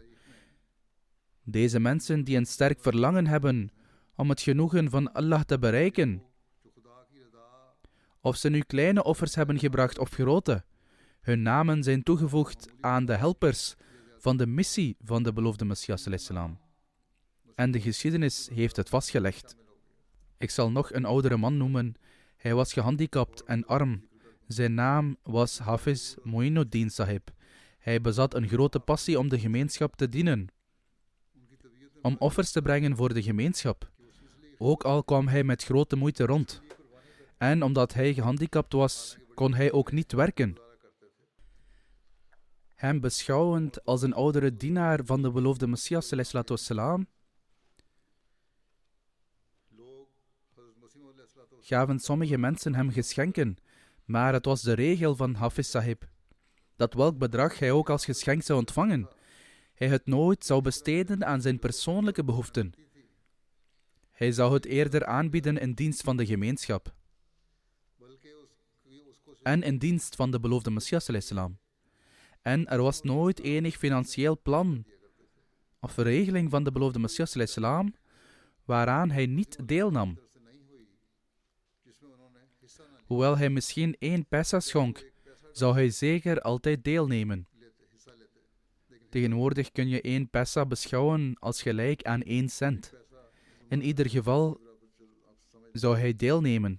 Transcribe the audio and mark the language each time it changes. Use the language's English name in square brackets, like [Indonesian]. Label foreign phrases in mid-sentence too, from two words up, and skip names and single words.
[Dutch] Deze mensen die een sterk verlangen hebben om het genoegen van Allah te bereiken, of ze nu kleine offers hebben gebracht of grote, hun namen zijn toegevoegd aan de helpers van de missie van de beloofde Messias [Arabic] صلى الله عليه وسلم. [Dutch] En de geschiedenis heeft het vastgelegd. Ik zal nog een oudere man noemen. Hij was gehandicapt en arm. Zijn naam was Hafiz Moinuddin Sahib. Hij bezat een grote passie om de gemeenschap te dienen, om offers te brengen voor de gemeenschap. Ook al kwam hij met grote moeite rond. En omdat hij gehandicapt was, kon hij ook niet werken. Hem beschouwend als een oudere dienaar van de beloofde Messias [Arabic] صلى الله عليه وسلم, [Dutch] gaven sommige mensen hem geschenken, maar het was de regel van Hafiz Sahib dat welk bedrag hij ook als geschenk zou ontvangen, hij het nooit zou besteden aan zijn persoonlijke behoeften. Hij zou het eerder aanbieden in dienst van de gemeenschap en in dienst van de beloofde Messias [Arabic] صلى الله عليه وسلم. [Dutch] En er was nooit enig financieel plan of regeling van de beloofde Messias [Arabic] صلى الله عليه وسلم [Dutch] waaraan hij niet deelnam. Hoewel hij misschien 1 pesa schonk, zou hij zeker altijd deelnemen. Tegenwoordig kun je 1 pesa beschouwen als gelijk aan 1 cent. In ieder geval zou hij deelnemen.